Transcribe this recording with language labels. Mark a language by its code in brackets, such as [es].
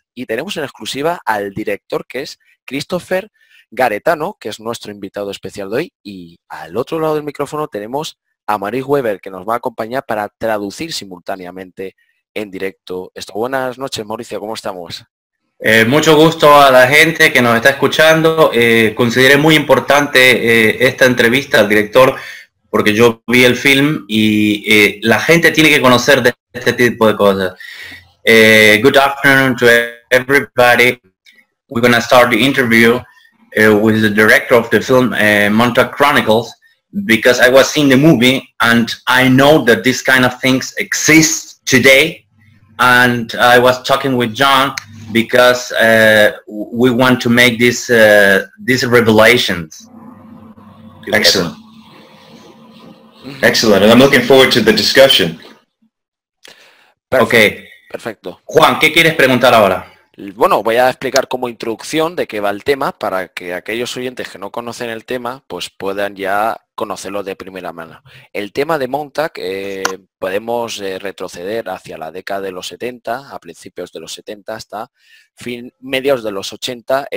[es] Y tenemos en exclusiva al director, que es Christopher Garetano, que es nuestro invitado especial de hoy, y al otro lado del micrófono tenemos a Marie Weber, que nos va a acompañar para traducir simultáneamente en directo esto. Buenas noches, Mauricio, ¿cómo estamos? Mucho gusto a la gente que nos está escuchando. Consideré muy importante esta entrevista al director porque yo vi el film y la gente tiene que conocer de este tipo de cosas. [en] Good afternoon to everybody. We're going to start the interview with the director of the film, Montauk Chronicles, because I was seeing the movie and I know that this kind of things exist today. And I was talking with John because we want to make these revelations. Excellent. Excellent. And I'm looking forward to the discussion. Okay. [es] Perfecto. Juan, ¿qué quieres preguntar ahora? Bueno, voy a explicar como introducción de qué va el tema para que aquellos oyentes que no conocen el tema pues puedan ya conocerlo de primera mano. El tema de Montauk podemos retroceder hacia la década de los 70, a principios de los 70 hasta mediados de los 80.